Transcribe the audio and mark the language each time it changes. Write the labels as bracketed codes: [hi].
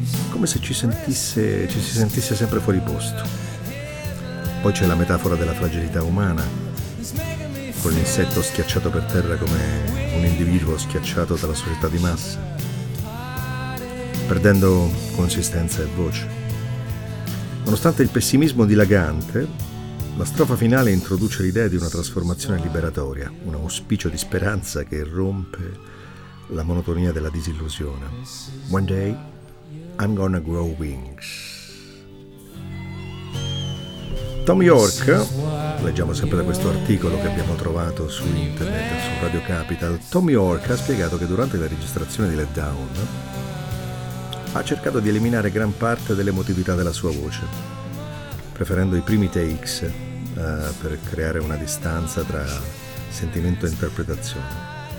[it] Come se ci si sentisse sempre fuori posto. Poi c'è la metafora della fragilità umana, con l'insetto schiacciato per terra come un individuo schiacciato dalla società di massa, perdendo consistenza e voce. Nonostante il pessimismo dilagante, la strofa finale introduce l'idea di una trasformazione liberatoria, un auspicio di speranza che rompe la monotonia della disillusione. [en] One day I'm gonna grow wings. [it] Tom York, leggiamo sempre da questo articolo che abbiamo trovato su internet, su Radio Capital, Tom York ha spiegato che durante la registrazione di Let Down ha cercato di eliminare gran parte dell'emotività della sua voce, preferendo i primi takes per creare una distanza tra sentimento e interpretazione.